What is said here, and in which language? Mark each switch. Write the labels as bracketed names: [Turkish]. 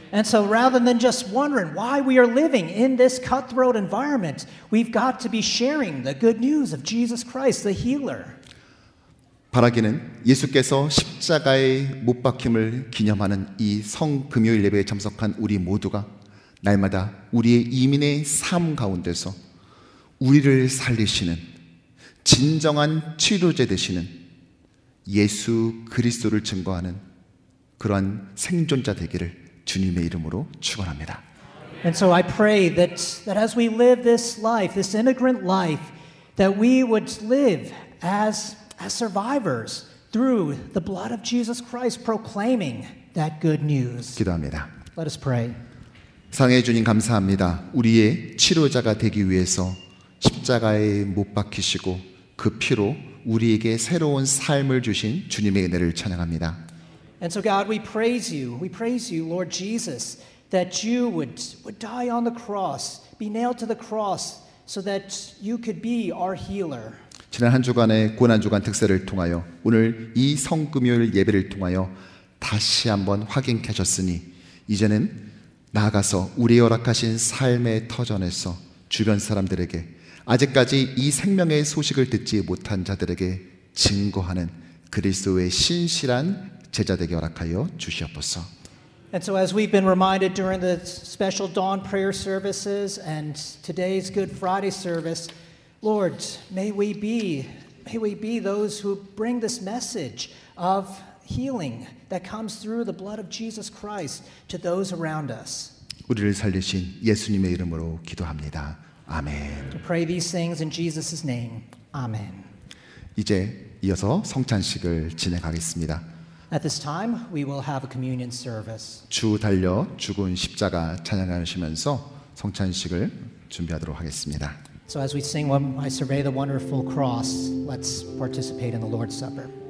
[English] And so rather than just wondering why we are living in this cutthroat environment, we've got to be sharing the good news of Jesus Christ, the healer. [Korean] 바라기는 예수께서 십자가에 못 박힘을 기념하는 이 성금요일 예배에 참석한 우리 모두가 날마다 우리의 이민의 삶 가운데서 우리를 살리시는 진정한 치료제 되시는 예수 그리스도를 증거하는 그러한 생존자 되기를 주님의 이름으로 축원합니다. [English] And so I pray that as we live this life, this immigrant life, that we would live as survivors through the blood of Jesus Christ, proclaiming that good news. [Korean] 기도합니다. [English] Let us pray. [Korean] 사랑해 주님 감사합니다. 우리의 치료자가 되기 위해서 십자가에 못 박히시고 그 피로 우리에게 새로운 삶을 주신 주님의 은혜를 찬양합니다. [English] And so God, we praise you, Lord Jesus, that you would die on the cross, be nailed to the cross, so that you could be our healer. [Korean] 지난 한 주간의 고난주간 특세를 통하여 오늘 이 성금요일 예배를 통하여 다시 한번 확인케 하셨으니 이제는 나아가서 우리의 허락하신 삶의 터전에서 주변 사람들에게 아직까지 이 생명의 소식을 듣지 못한 자들에게 증거하는 그리스도의 신실한 제자 되게 허락하여 주시옵소서. [English] And so as we've been reminded during the special dawn prayer services and today's Good Friday service, Lord, may we be those who bring this message of healing that comes through the blood of Jesus Christ to those around us. [Korean] 우리를 살리신 예수님의 이름으로 기도합니다. 아멘. [English] To pray these things in Jesus' name. Amen. [Korean] 이제 이어서 성찬식을 진행하겠습니다. [English] At this time, we will have a communion service. [Korean] 주 달려 죽은 십자가 찬양하시면서 성찬식을 준비하도록 하겠습니다. [English] So as we sing I survey the wonderful cross, let's participate in the Lord's Supper.